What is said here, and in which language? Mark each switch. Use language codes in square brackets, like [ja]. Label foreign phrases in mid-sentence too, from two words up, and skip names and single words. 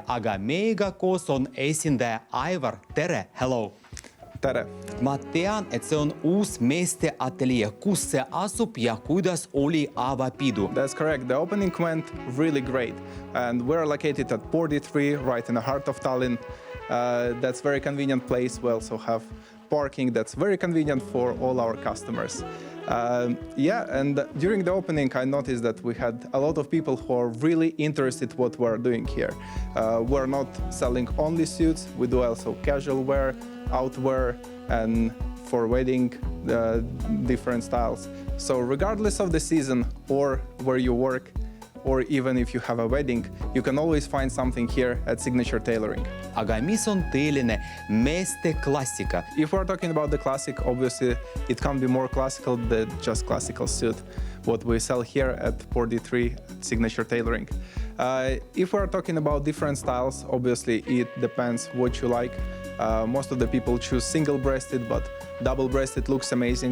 [et] Aga meiega koos on esindaja Aivar. Tere! Hello! Tere! Ma tean, et see on uus meeste ateljee. Kus see asub ja kuidas oli avapidu? [en] That's correct. The opening went really great. And we're located at Pordi 3, right in the heart of Tallinn. That's a very convenient place. We also have parking that's very convenient for all our customers. And during the opening, I noticed that we had a lot of people who are really interested in what we're doing here. We're not selling only suits. We do also casual wear, outwear, and for wedding, different styles. So regardless of the season or where you work, or even if you have a wedding, you can always find something here at Signature Tailoring. [et] Aga mis on teeline meeste klassika? [en] If we're talking about the classic, obviously it can be more classical than just classical suit. What we sell here at Pordi 3 at Signature Tailoring. If we're talking about different styles, obviously it depends what you like. Most of the people choose single-breasted, but double-breasted looks amazing.